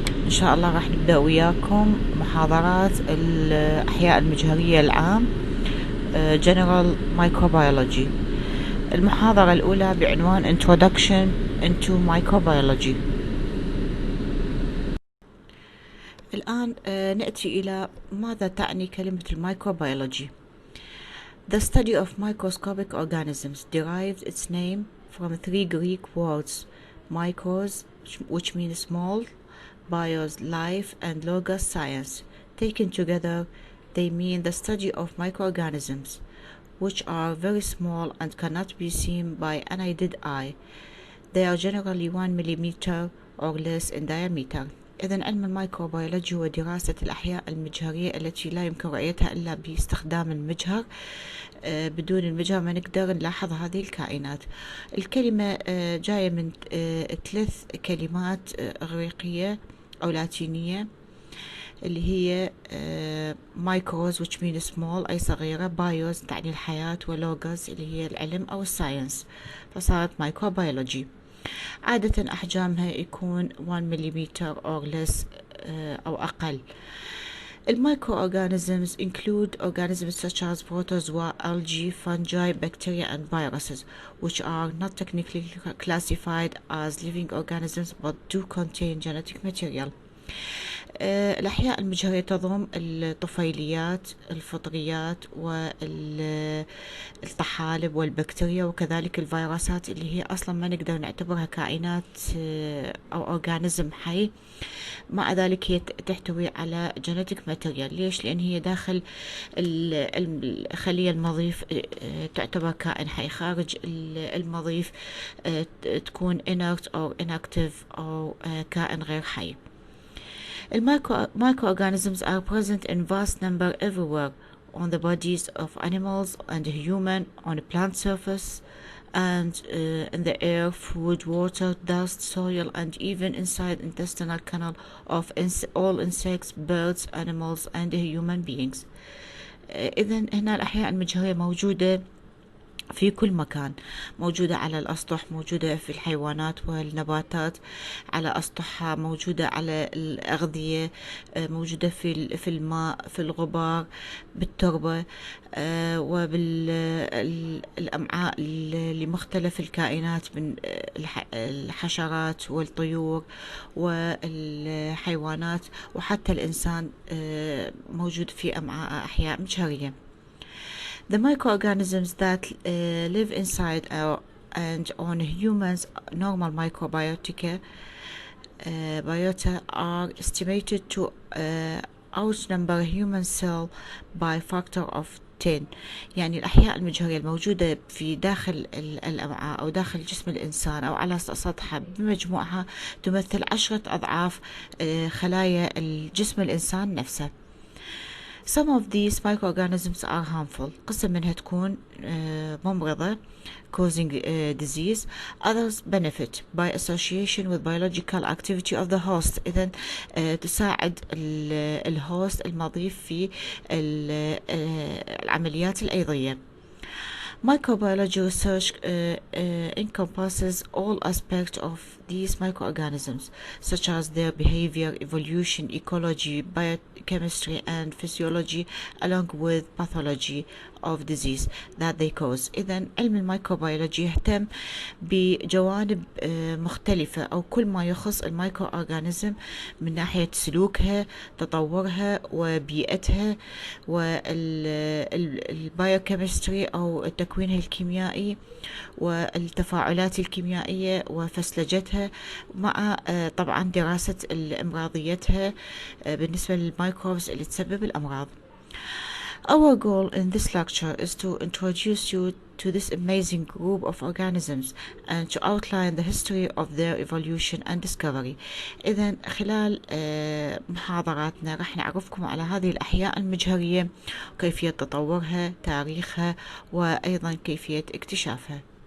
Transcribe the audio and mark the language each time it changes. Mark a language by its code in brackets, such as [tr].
[ar] إن شاء الله راح نبدأ وياكم محاضرات الأحياء المجهرية العام [en] General Microbiology. [ar] المحاضرة الأولى بعنوان [en] Introduction into Microbiology. [ar] الآن نأتي إلى ماذا تعني كلمة الميكروبيولوجي. [en] The study of microscopic organisms derives its name from three Greek words: micros, which means small, bios, life, and logos, science. Taken together, they mean the study of microorganisms, which are very small and cannot be seen by unaided eye. They are generally 1 millimeter or less in diameter. [ar] إذن علم الميكروبيولوجي هو دراسة الأحياء المجهرية التي لا يمكن رؤيتها إلا باستخدام المجهر. بدون المجهر ما نقدر نلاحظ هذه الكائنات. الكلمة جاية من 3 كلمات إغريقية أو لاتينية، اللي هي مايكروز [en] which means small [ar] أي صغيرة، بايوز تعني الحياة، ولوجوس اللي هي العلم أو الساينس، فصارت مايكروبيولوجي. عادة أحجامها يكون 1 مليمتر [en] or less [ar] أو أقل. [en] Microorganisms include organisms such as protozoa, algae, fungi, bacteria, and viruses, which are not technically classified as living organisms but do contain genetic material. [ar] الأحياء المجهرية تضم الطفيليات، الفطريات، والطحالب والبكتيريا، وكذلك الفيروسات اللي هي أصلا ما نقدر نعتبرها كائنات أو أورجانيزم حي. مع ذلك هي تحتوي على جينيتيك ماتيريال. ليش؟ لأن هي داخل الخلية المضيف تعتبر كائن حي، خارج المضيف تكون inert أو inactive أو كائن غير حي. [en] Microorganisms are present in vast number everywhere, on the bodies of animals and human, on a plant surface, and in the air, food, water, dust, soil, and even inside intestinal canal of all insects, birds, animals, and human beings. [ar] إذن هنا الأحياء المجهرية موجودة في كل مكان، موجودة على الأسطح، موجودة في الحيوانات والنباتات على أسطحها، موجودة على الأغذية، موجودة في الماء، في الغبار، بالتربة، وبالأمعاء لمختلف الكائنات من الحشرات والطيور والحيوانات، وحتى الإنسان موجود في أمعاء أحياء مجهرية. [en] The microorganisms that live inside and on humans' normal microbiota are estimated to outnumber human cell by factor of 10. [ar] يعني الأحياء المجهرية الموجودة في داخل الأمعاء أو داخل جسم الإنسان أو على سطحها بمجموعها تمثل 10 أضعاف خلايا الجسم الإنسان نفسه. [en] Some of these microorganisms are harmful. [ar] قسم منها تكون ممرضة [en] causing disease. Others benefit by association with biological activity of the host. [ar] إذن تساعد الهوست المضيف في العمليات الأيضية. [en] Microbiology research encompasses all aspects of these microorganisms, such as their behavior, evolution, ecology, biochemistry, and physiology, along with pathology of disease that they cause. [ar] إذن علم الميكروبيولوجي يهتم بجوانب مختلفة أو كل ما يخص الميكرو أورجانيزم من ناحية سلوكها، تطورها، وبيئتها، والبايوكيمستري أو تكوينها الكيميائي، والتفاعلات الكيميائية وفسلجتها، مع طبعا دراسة أمراضيتها بالنسبة للميكروبز اللي تسبب الأمراض. [en] Our goal in this lecture is to introduce you to this amazing group of organisms and to outline the history of their evolution and discovery. [ar] إذن خلال محاضراتنا رح نعرفكم على هذه الأحياء المجهرية وكيفية تطورها، تاريخها، وأيضا كيفية اكتشافها.